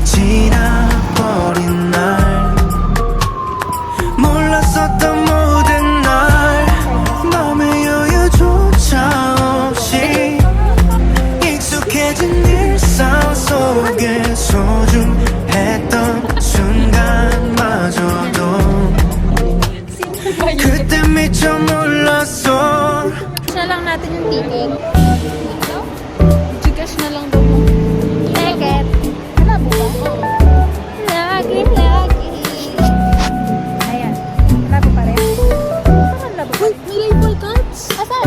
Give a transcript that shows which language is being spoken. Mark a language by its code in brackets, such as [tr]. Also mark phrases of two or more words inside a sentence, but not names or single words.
[ko] 지나버린 날 몰랐었던 모든 날 맘의 여유조차 없이 익숙해진 일상 속에 소중했던 순간마저도 그때 미처 몰랐어 [tl] Na lang natin yung ticket. Gcash na lang daw mo. Ticket. Alam mo ba? Lagi. Ayan. Labo pa rin. Saan labo? Uy, may [en] label cards. [tl] Asan?